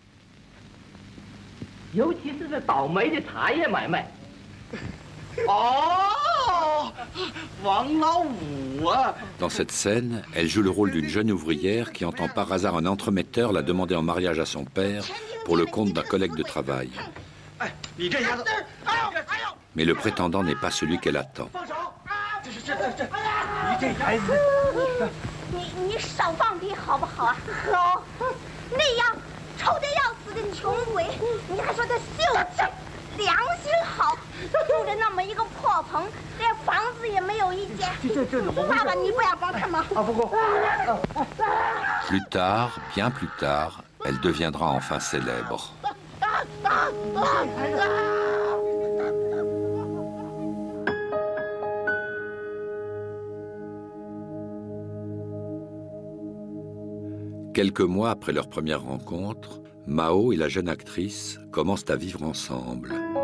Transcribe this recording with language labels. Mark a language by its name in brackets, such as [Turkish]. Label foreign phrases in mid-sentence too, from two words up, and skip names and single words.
[French] Dans cette scène, elle joue le rôle d'une jeune ouvrière qui entend par hasard un entremetteur la demander en mariage à son père pour le compte d'un collègue de travail. Mais le prétendant n'est pas celui qu'elle attend. [Chinese] 你少放屁好不好啊？好，那样臭得要死的穷鬼，你还说他秀气、良心好，住着那么一个破棚，连房子也没有一间。爸爸，你不要帮他忙。 [French] Plus tard, bien plus tard, elle deviendra enfin célèbre. Quelques mois après leur première rencontre, Mao et la jeune actrice commencent à vivre ensemble.